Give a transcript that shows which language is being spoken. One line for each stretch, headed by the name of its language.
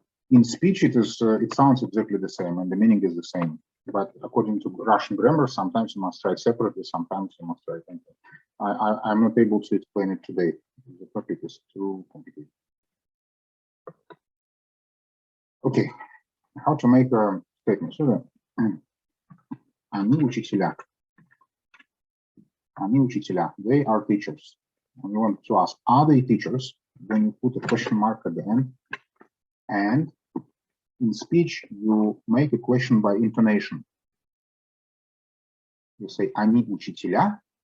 English: In speech, it sounds exactly the same and the meaning is the same. But according to Russian grammar, sometimes you must write separately, sometimes you must write anything. I'm not able to explain it today. The topic is too complicated. Okay, how to make a statement.
Russian: So, они учителя. Они учителя.
English: They are teachers. And you want to ask, are they teachers? Then you put a question mark at the end. And in speech, you make a question by intonation. You say,
Russian: они учителя.